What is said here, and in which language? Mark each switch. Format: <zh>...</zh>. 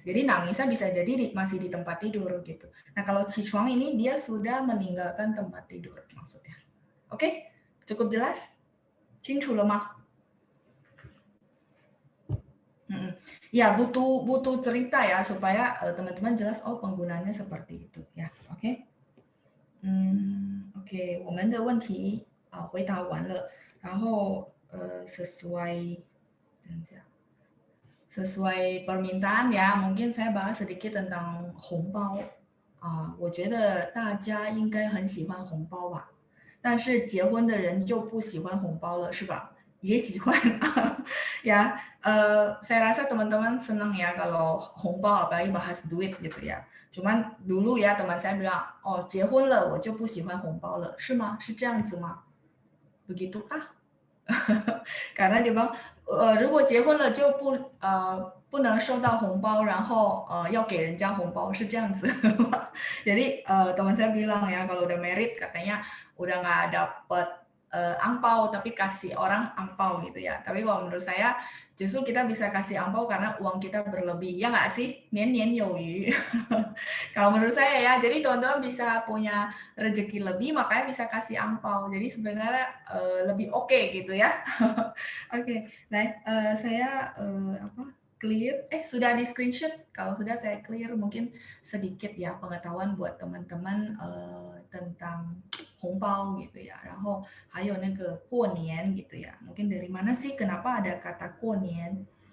<id>Jadi nangisnya bisa jadi masih di tempat tidur gitu. Nah, kalau 起床 ini dia sudah meninggalkan tempat tidur maksudnya. Oke? Cukup jelas?</id> <zh>清楚了吗?</zh> <id>Ya, butuh cerita ya supaya teman-teman jelas, oh penggunaannya seperti itu ya. Oke?</id> <zh>OK， 我们的问题回答完了，然后</zh> <id>sesuai</id> <zh>这样讲</zh> <id>sesuai permintaan ya, mungkin saya bahas sedikit tentang 红包。</id> <zh>我觉得大家应该很喜欢红包吧，但是结婚的人就不喜欢红包了，是吧？也喜欢</zh> <id>ya. Saya rasa teman-teman senang ya kalau 红包 apalagi bahas duit gitu ya. Cuman dulu ya teman saya bilang, oh</id> <zh>结婚了我就不喜欢红包了，是吗？是这样子吗？</zh> <id>Begitukah? Karena dia bilang,</id> <zh>如果结婚了就不能收到红包，然后要给人家红包，是这样子。</zh> <id>Jadi teman saya bilang ya kalau udah merit katanya udah nggak dapet angpau tapi kasih orang angpau gitu ya. Tapi kalau menurut saya justru kita bisa kasih angpau karena uang kita berlebih. Ya nggak sih? Nian nian you. Kalau menurut saya ya, jadi teman-teman bisa punya rezeki lebih makanya bisa kasih angpau. Jadi sebenarnya lebih oke gitu ya. Oke, baik. Saya clear. Sudah di screenshot. Kalau sudah saya clear, mungkin sedikit ya pengetahuan buat teman-teman tentang 红包 gitu ya.</id> <zh>然后还有那个过年</zh> <id>gitu ya. Mungkin dari mana sih kenapa ada kata 过年？</id>